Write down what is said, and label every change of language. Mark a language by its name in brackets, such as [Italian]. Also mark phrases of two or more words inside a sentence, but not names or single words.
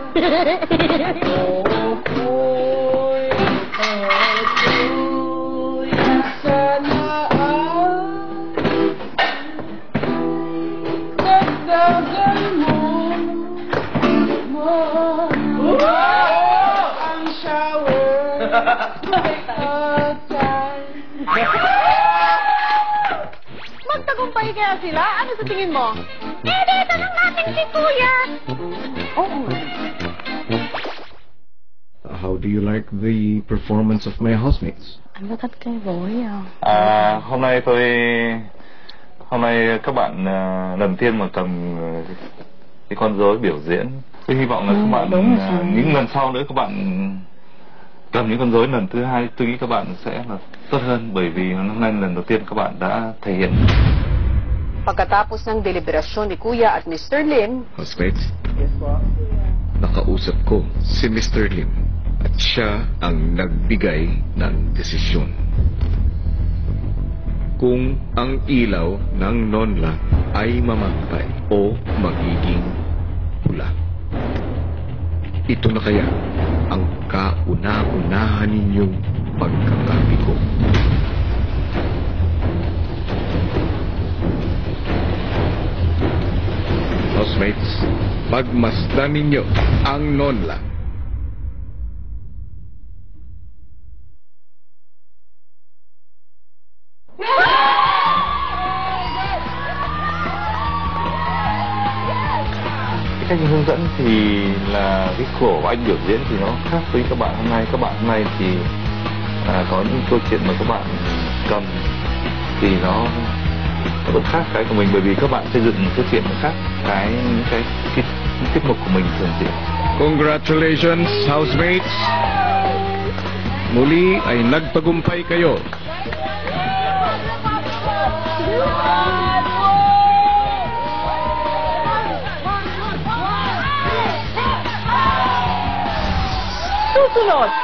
[Filipino] Sana dagdagan mo ang shower. Magtagumpay kaya sila? Ano sa tingin mo? Dito lang natin si Kuya. Oo. [English] How do you like the performance of my housemates? [Vietnamese] Anh rất thích cái vối Hôm nay các bạn lần tiên mà cầm cái con rối biểu diễn. Tôi hy vọng là các bạn những lần sau nữa các bạn cầm những con rối lần thứ hai, tôi nghĩ các bạn sẽ là tốt hơn, bởi vì năm nay lần đầu tiên các bạn đã thể hiện. [Filipino] Pagkatapos ng deliberasyon ni Kuya at Mr. Lim, Housemates, Yes po. nakausap ko si Mr. Lim at siya ang nagbigay ng desisyon. Kung ang ilaw ng Nonla ay mamantay o magiging pula. Ito na kaya ang kauna-unahan ninyong pagkakabigo. Housemates, pagmasdan ninyo ang Nonla. [Vietnamese] Cái cách hướng dẫn thì là cái của anh biểu diễn thì nó khác với các bạn hôm nay. Các bạn hôm nay thì có những câu chuyện mà các bạn cầm thì nó vẫn khác cái của mình, bởi vì các bạn xây dựng cái chuyện khác cái tiết mục của mình thường diễn. [English] Congratulations, housemates! [Filipino] Muli ay nagtagumpay kayo. Susunod!